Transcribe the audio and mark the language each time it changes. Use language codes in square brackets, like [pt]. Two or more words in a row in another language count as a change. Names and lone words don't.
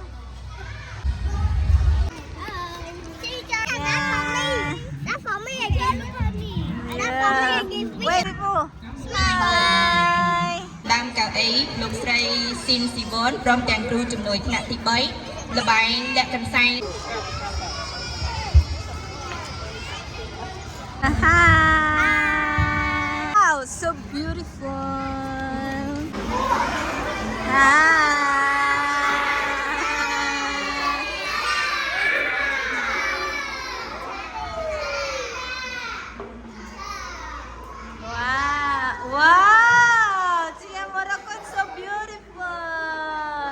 [en] That's for me again. That's for me again. Wait, people. Smile. [km] ដើមកៅអីលោកស្រីស៊ីនស៊ីវនព្រមទាំងគ្រូជំនួយថ្នាក់ទី3ល្បែងលាក់កន្សែង [en] Wow, so beautiful. Wow, wow, Tia Morocco is so beautiful.